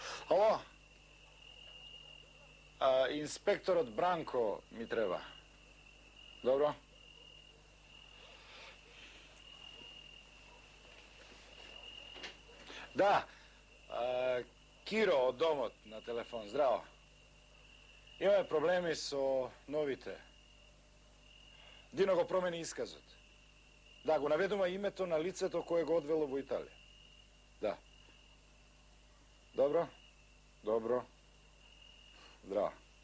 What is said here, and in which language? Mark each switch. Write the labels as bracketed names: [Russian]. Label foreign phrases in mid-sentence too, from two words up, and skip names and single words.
[Macedonian] Ало? Инспекторот Бранко ми треба. Dobro? Да, Киро од Домот на телефон, здраво. Imаме проблеми со новите. Дино го промени исказот. Да, го наведува името на лицето кое го одвело во Италија. Да. Добро? Добро. Здраво.